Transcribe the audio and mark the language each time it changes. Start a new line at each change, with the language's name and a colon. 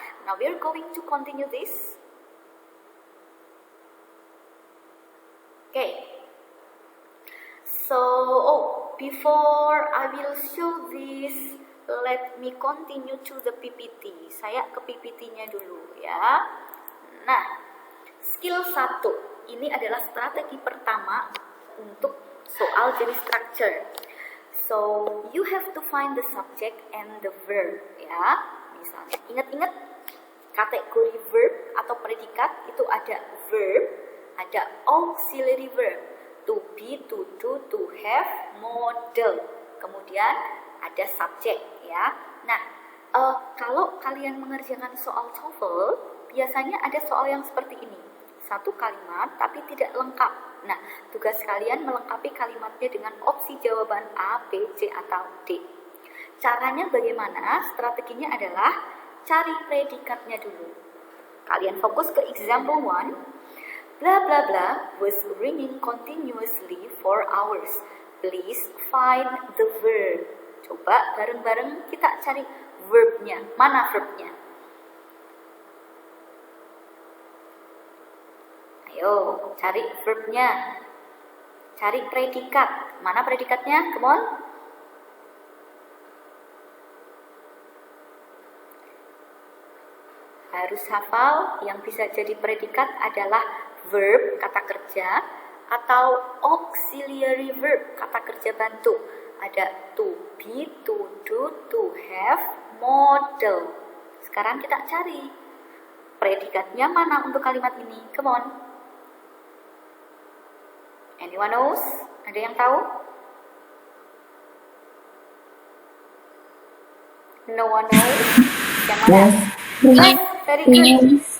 English: Now we're going to continue this. Okay. So, before I will show this, let me continue to the PPT.
Indonesian: Saya ke PPT-nya dulu ya. Nah, skill 1 ini adalah strategi pertama untuk soal jenis structure.
English: So, you have to find the subject and the verb ya.
Indonesian: Misalnya, ingat-ingat kategori verb atau predikat itu ada verb, ada auxiliary verb, to be, to do, to have, model. Kemudian ada subjek ya. Nah, kalau kalian mengerjakan soal TOEFL, biasanya ada soal yang seperti ini. Satu kalimat tapi tidak lengkap. Nah, tugas kalian melengkapi kalimatnya dengan opsi jawaban A, B, C, atau D. Caranya bagaimana? Strateginya adalah cari predikatnya dulu. Kalian fokus ke example 1.
English: Blah blah blah was ringing continuously for hours. Please find the verb.
Indonesian: Coba bareng-bareng kita cari verbnya. Mana verbnya? Ayo, cari verbnya. Cari predikat. Mana predikatnya?
English: Come on.
Indonesian: Harus hafal, yang bisa jadi predikat adalah verb, kata kerja, atau auxiliary verb, kata kerja bantu. Ada to be, to do, to have, model. Sekarang kita cari predikatnya mana untuk kalimat ini.
English: Come on. Anyone knows?
Indonesian: Ada yang tahu?
English: No one knows?
Indonesian: Yang mana?
English: Yes, very good.